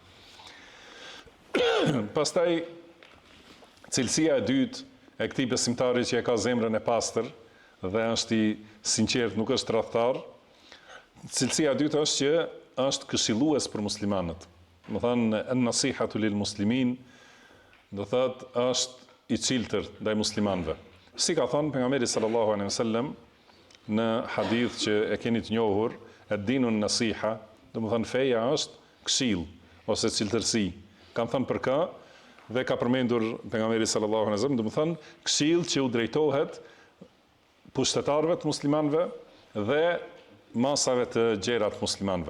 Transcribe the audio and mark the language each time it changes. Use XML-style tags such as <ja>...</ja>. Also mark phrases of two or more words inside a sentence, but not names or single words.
<sq>Pastaj cilësia e dytë e këtij besimtari që e ka zemrën e pastër dhe është i sinqert, nuk është tradhtar, cilësia e dytë është që është këshillues për muslimanët. Do thënë</sq> <ar>النصيحة للمسلمين,</ar> <sq>do thotë është i çiltër ndaj muslimanëve. Si ka thënë pejgamberi</sq> <ar>صلى الله عليه وسلم</ar> <sq>në hadith që e keni të njohur,</sq> <ar>الدين النصيحة,</ar> <sq>do të thënë feja është këshill ose çiltërsi. Kanë thënë për kë dhe ka përmendur pejgamberi</sq> <ar>صلى الله عليه وسلم,</ar> <sq>do të thënë këshill që u drejtohet pushtetarëve të muslimanëve dhe masave të gjera të muslimanëve.</sq>